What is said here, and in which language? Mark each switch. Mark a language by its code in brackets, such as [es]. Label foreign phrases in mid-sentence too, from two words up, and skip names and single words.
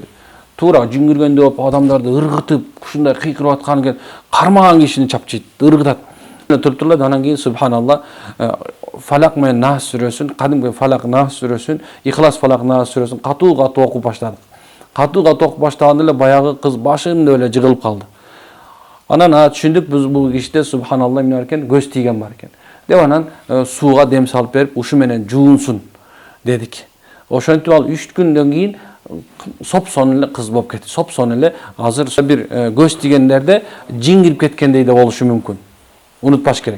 [ky] Туура жин киргенде болуп адамдарды ыргытып, ушундай кыйкырып аткан экен, кармаган кишини чапчыйт, ыргытат. Туруп туруп анан кийин субханалла Фалак менен Нас сүрөсүн, кадимки Фалак Нас сүрөсүн, Ихлас Фалак Нас сүрөсүн катуу окуп баштадык. Катуу окуп баштаганда эле баягы кыз башында эле жыгылып калды. Анан түшүндүк [tr] biz bu kişide [ky] subhanallah эмне бар экен, көз тийген бар экен. Деп анан сууга дем салып берип, ушу менен жуунсун дедик. Ошентип ал 3 күндөн кийин соп-сонун эле кыз болуп кетти. Соп-сонун эле азыр бир көз тийгендерде жин кирип кеткендей да болушу мүмкүн. Unutпаш керек.